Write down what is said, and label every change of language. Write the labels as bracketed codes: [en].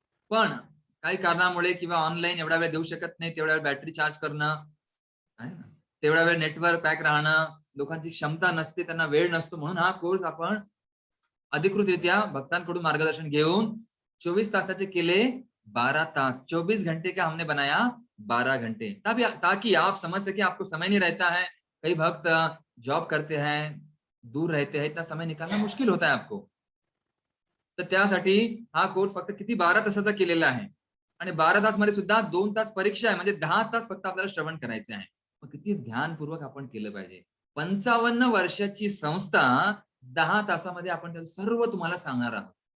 [mr] पण काही कारणामुळे किंवा ऑनलाईन एवढा वेळ देऊ शकत नाही, तेवढा वेळ बॅटरी चार्ज करणं, तेवढा वेळ नेटवर्क पॅक राहणं, लोकांची क्षमता नसते, त्यांना वेळ नसतो, म्हणून हा कोर्स आपण अधिकृतरित्या भक्तांकडून मार्गदर्शन घेऊन 24 तासाचे केले 12 तास. [hi] 24 घंटे का हमने बनाया 12 घंटे, ताकि आप समझ सके. आपको समय नहीं रहता है, कई भक्त जॉब करते हैं, दूर रहते हैं, इतना समय निकालना मुश्किल होता है आपको. [mr] तर त्यासाठी हा कोर्स फक्त किती 12 तासाचा केलेला आहे आणि 12 तास मध्ये सुद्धा 2 तास परीक्षा आहे, म्हणजे 10 तास फक्त आपल्याला श्रवण करायचं आहे. मग किती ध्यानपूर्वक आपण केलं पाहिजे. 55 वर्षाची संस्था 10 तासामध्ये आपण त्याचं सर्व तुम्हाला सांगणार आहोत.